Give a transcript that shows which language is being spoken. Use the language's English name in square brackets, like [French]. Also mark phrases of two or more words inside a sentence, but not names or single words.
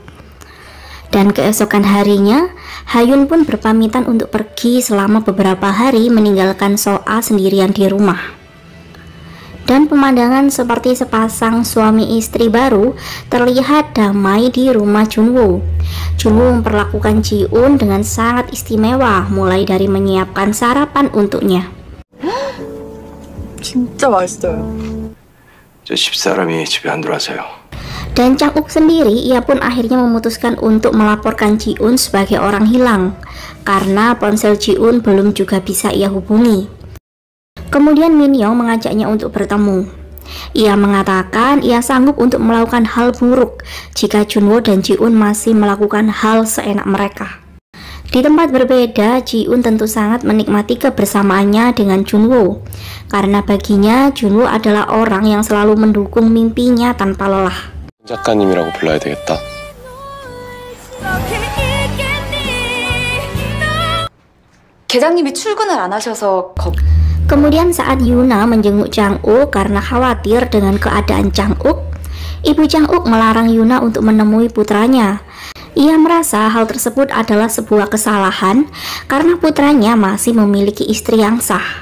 [Indonesian] Dan keesokan harinya, Hayun pun berpamitan untuk pergi selama beberapa hari meninggalkan So-a sendirian di rumah. Dan pemandangan seperti sepasang suami istri baru terlihat damai di rumah Junwo. Junwo memperlakukan Ji-un dengan sangat istimewa, mulai dari menyiapkan sarapan untuknya. [Korean] 진짜 맛있어요. 저 집사람이 집에 안 들어와서요. [Indonesian] Dan Chang-uk sendiri, ia pun akhirnya memutuskan untuk melaporkan Ji-un sebagai orang hilang karena ponsel Ji-un belum juga bisa ia hubungi. Kemudian Min-young mengajaknya untuk bertemu. Ia mengatakan ia sanggup untuk melakukan hal buruk jika Junwo dan Ji-un masih melakukan hal seenak mereka. Di tempat berbeda, Ji-un tentu sangat menikmati kebersamaannya dengan Junwo karena baginya Junwo adalah orang yang selalu mendukung mimpinya tanpa lelah. [Korean] 작가님이라고 불러야 되겠다. 계장님이 출근을 안 하셔서 [Indonesian] Kemudian saat Yuna menjenguk Chang-uk karena khawatir dengan keadaan Chang-uk, Ibu Chang-uk melarang Yuna untuk menemui putranya. Ia merasa hal tersebut adalah sebuah kesalahan karena putranya masih memiliki istri yang sah.